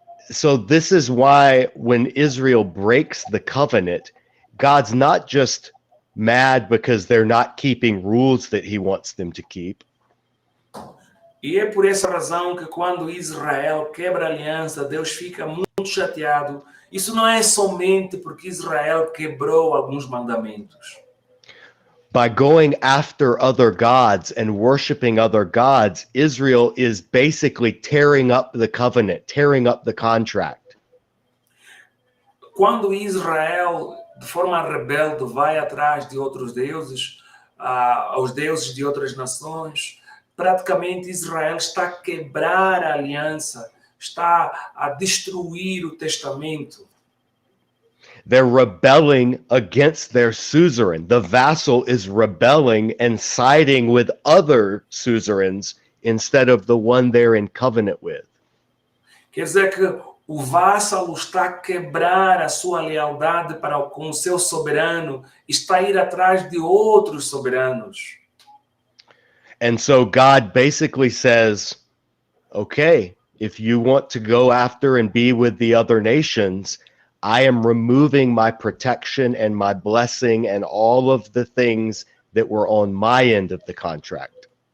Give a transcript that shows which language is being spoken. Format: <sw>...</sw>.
<en>So this is why when Israel breaks the covenant, God's not just mad because they're not keeping rules that he wants them to keep.</en> <pt>E é por essa razão que quando Israel quebra a aliança, Deus fica muito chateado. Isso não é somente porque Israel quebrou alguns mandamentos.</pt> <en>By going after other gods and worshiping other gods, Israel is basically tearing up the covenant, tearing up the contract.</en> <pt>Quando Israel, de forma rebelde, vai atrás de outros deuses, aos deuses de outras nações, praticamente Israel está a quebrar a aliança, está a destruir o testamento.</pt> <en>They're rebelling against their suzerain. The vassal is rebelling and siding with other suzerains instead of the one they're in covenant with.</en> <pt>Quer dizer que o vassalo está a quebrar a sua lealdade com o seu soberano, está a ir atrás de outros soberanos.</pt> <en>And so God basically says, okay, if you want to go after and be with the other nations, I am removing my protection and my blessing and all of the things that were on my end of the contract.</en>